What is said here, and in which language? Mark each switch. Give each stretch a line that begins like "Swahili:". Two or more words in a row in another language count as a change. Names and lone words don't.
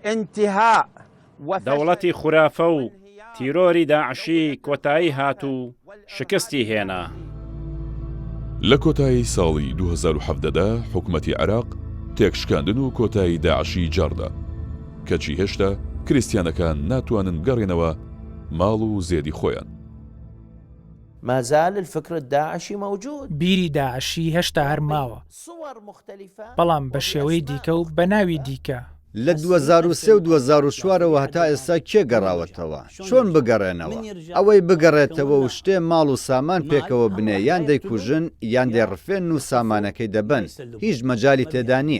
Central Kurdish: دەوڵەتی خورافە و تیرۆری داعشی کۆتایی هات و شکستی هێنا. لە کۆتایی ساڵی 2017دا حکومەتی عێراق تێکشکاندن و کۆتایی داعشی جاردا، کەچی هێشتا کریستیانەکان ناتوانن بگەڕێنەوە ماڵ و زێدی خۆیان.
Arabic: ما زال الفكر الداعشي موجود.
Central Kurdish: بیری داعشی هێشتا هەر ماوە، بەڵام بە شێوەی دیکە و بە ناوی دیکە. لە 2003 و 2004ەوە هەتا ئێستا کێ گەڕاوەتەوە چۆن بگەڕێنەوە ئەوەی بگەڕێتەوە و شتێ ماڵ و سامان پێکەوە بنێ یان دەیکوژن یان دێڕفێن و سامانەکەی دەبن هیچ مەجای تێدا نییە.